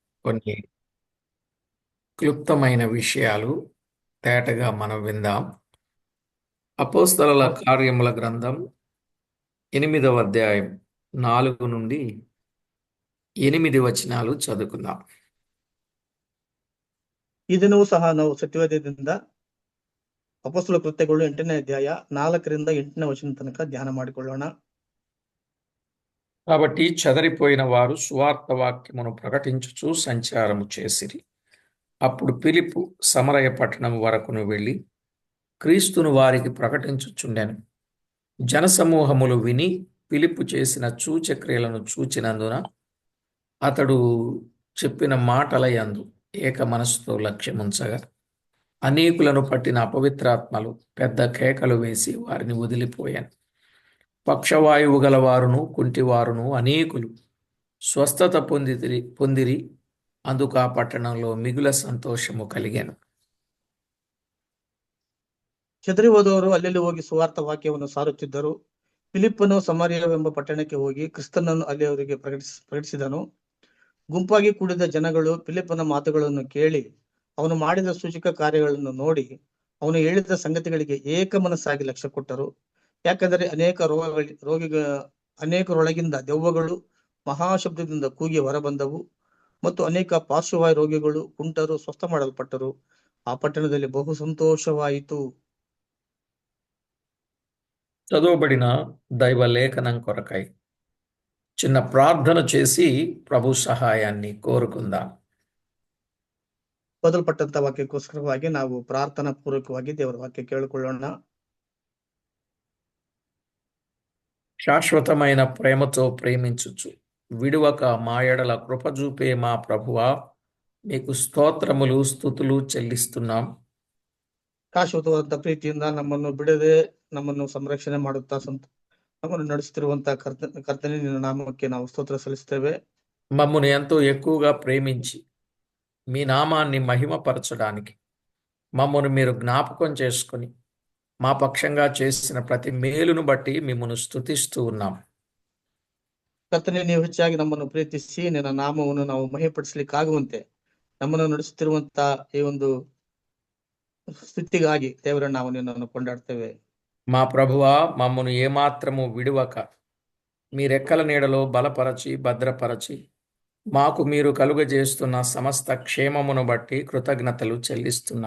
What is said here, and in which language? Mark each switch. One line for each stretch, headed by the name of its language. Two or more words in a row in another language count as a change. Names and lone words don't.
Telugu: కొన్ని క్లుప్తమైన విషయాలు తేటగా మనం విందాం. అపోస్తలుల అవును. కార్యముల గ్రంథం 8వ అధ్యాయం 4 నుండి 8 వచనాలు చదువుకుందాం.
Kannada: ಈ ದಿನವೂ ಸಹ ನಾವು ಸತ್ಯವೇದದಿಂದ ಅಪೊಸ್ತಲ ಕೃತ್ಯಗಳು 8ನೇ ಅಧ್ಯಾಯ 4ರಿಂದ 8ನೇ ವಚನ ತನಕ ಧ್ಯಾನ ಮಾಡಿಕೊಳ್ಳೋಣ.
Telugu: కాబట్టి చెదరిపోయిన వారు సువార్త వాక్యమును ప్రకటించుచు సంచారము చేసిరి. అప్పుడు ఫిలిప్పు సమరయ పట్టణం వరకును వెళ్ళి క్రీస్తును వారికి ప్రకటించుచుండెను. జనసమూహములు విని ఫిలిప్పు చేసిన సూచక్రియలను చూచినందున అతడు చెప్పిన మాటల యందు ఏక మనసుతో లక్ష్యముంచగా అనేకులను పట్టిన అపవిత్రాత్మలు పెద్ద కేకలు వేసి వారిని వదిలిపోయాను. పక్షవాయువు గలవారును కుంటివారును అనేకులు స్వస్థత పొందిరి. అందుకు ఆ పట్టణంలో మిగుల సంతోషము కలిగాను.
Kannada: ಚದರಿ ಹೋದವರು ಅಲ್ಲೆಲ್ಲಿ ಹೋಗಿ ಸುವಾರ್ಥ ವಾಕ್ಯವನ್ನು ಸಾರುತ್ತಿದ್ದರು. ಫಿಲಿಪ್ಪನು ಸಮಾರ್ಯವೆಂಬ ಪಟ್ಟಣಕ್ಕೆ ಹೋಗಿ ಕ್ರಿಸ್ತನನ್ನು ಅಲ್ಲಿ ಅವರಿಗೆ ಪ್ರಕಟಿಸಿದನು. ಗುಂಪಾಗಿ ಕೂಡಿದ ಜನಗಳು ಫಿಲಿಪ್ಪನ ಮಾತುಗಳನ್ನು ಕೇಳಿ ಅವನು ಮಾಡಿದ ಸೂಚಕ ಕಾರ್ಯಗಳನ್ನು ನೋಡಿ ಅವನು ಹೇಳಿದ ಸಂಗತಿಗಳಿಗೆ ಏಕ ಮನಸ್ಸಾಗಿ ಲಕ್ಷ್ಯ ಕೊಟ್ಟರು. ಯಾಕಂದರೆ ಅನೇಕರೊಳಗಿಂದ ದೆವ್ವಗಳು ಮಹಾಶಬ್ದದಿಂದ ಕೂಗಿ ಹೊರಬಂದವು ಮತ್ತು ಅನೇಕ ಪಾರ್ಶ್ವವಾಯು ರೋಗಿಗಳು ಕುಂಟರು ಸ್ವಸ್ಥ ಮಾಡಲ್ಪಟ್ಟರು. ಆ ಪಟ್ಟಣದಲ್ಲಿ ಬಹು ಸಂತೋಷವಾಯಿತು.
Telugu: చదువుబడిన దైవ లేఖనం కొరకై చిన్న ప్రార్థన చేసి ప్రభు సహాయాన్ని కోరుకుందాం.
Kannada: ಓದಲ್ಪಟ್ಟಂತ ವಾಕ್ಯಕ್ಕೋಸ್ಕರವಾಗಿ ನಾವು ಪ್ರಾರ್ಥನಾ ಪೂರ್ವಕವಾಗಿ ದೇವರ ವಾಕ್ಯ ಕೇಳಿಕೊಳ್ಳೋಣ.
Telugu: శాశ్వతమైన ప్రేమతో ప్రేమించుచు విడువక మా ఎడల కృప చూపే మా ప్రభువా, మీకు స్తోత్రములు స్తుతులు చెల్లిస్తున్నాం.
Kannada: ಶಾಶ್ವತವಾದಂತ ಪ್ರೀತಿಯಿಂದ ನಮ್ಮನ್ನು ಬಿಡದೆ ನಮ್ಮನ್ನು ಸಂರಕ್ಷಣೆ ಮಾಡುತ್ತಾ ನಮ್ಮನ್ನು ನಡೆಸುತ್ತಿರುವಂತ ಕರ್ತನೆ ನಿನ್ನ ನಾಮಕ್ಕೆ ನಾವು ಸ್ತೋತ್ರ ಸಲ್ಲಿಸ್ತೇವೆ.
Telugu: మమ్మను ఎంతో ఎక్కువగా ప్రేమించి మీ నామాన్ని మహిమపరచడానికి మమ్మను మీరు జ్ఞాపకం చేసుకుని మా పక్షంగా చేసిన ప్రతి మేలును బట్టి మిమ్మను స్తుతిస్తూ ఉన్నాం.
Kannada: ಕರ್ತನೆ, ನೀವು ಹೆಚ್ಚಾಗಿ ನಮ್ಮನ್ನು ಪ್ರೀತಿಸಿ ನಿನ್ನ ನಾಮವನ್ನು ನಾವು ಮಹಿಪಡಿಸಲಿಕ್ಕಾಗುವಂತೆ ನಮ್ಮನ್ನು ನಡೆಸುತ್ತಿರುವಂತ ಈ ಒಂದು ಸ್ಥಿತಿಗಾಗಿ ದೇವರ ನಾವು ನಿನ್ನನ್ನು ಕೊಂಡಾಡ್ತೇವೆ.
Telugu: మా ప్రభువా, మమ్మను ఏమాత్రము విడువక మీ రెక్కల నీడలో బలపరచి భద్రపరచి మాకు మీరు కలుగజేస్తున్న సమస్త క్షేమమును బట్టి కృతజ్ఞతలు చెల్లిస్తున్నాం.